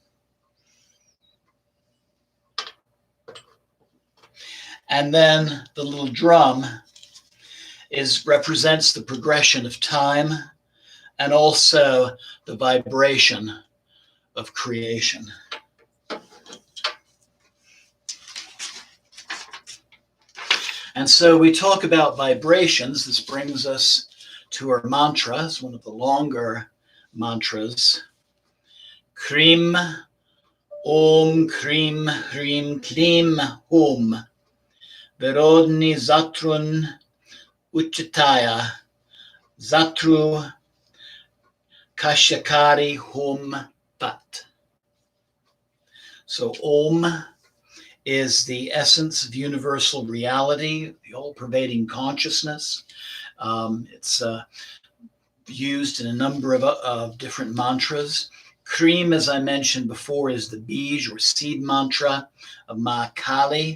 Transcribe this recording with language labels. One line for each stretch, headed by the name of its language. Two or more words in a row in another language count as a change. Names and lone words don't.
English: And then the little drum represents the progression of time and also the vibration of creation. And so we talk about vibrations. This brings us to our mantra. It's one of the longer mantras.
Sanskrit: Krim, Om, Krim, Hrim, Klim, Hum. Virodhini Zatrun Uchataya. Zatru Kashyakari Hum Vat.
English: So Om is the essence of universal reality, the all-pervading consciousness. It's used in a number of different mantras. Krim, as I mentioned before, is the bij or seed mantra of Ma Kali.